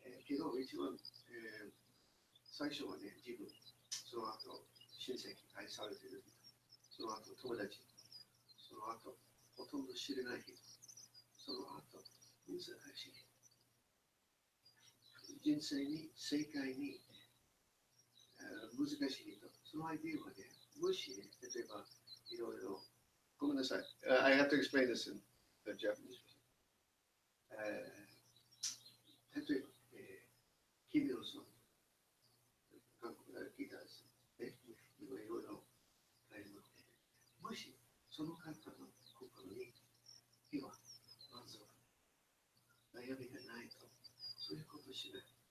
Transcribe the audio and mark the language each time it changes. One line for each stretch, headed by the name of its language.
Japanese: けど、一番、最初はね、自分、その後、親戚、愛されている人、その後、友達、その後、ほとんど知れない人、その後、難しい。人生に、世界に、難しい人、そのアイデアはね、もし、例えば、いろいろ、ごめんなさい。
English: I have to explain this in Japanese.
Japanese: 例えば、キミロさん、韓国から聞いたんです。今いろいろありますね。もし、その方の心に、平和、満足、悩みがないと、そういうことしない。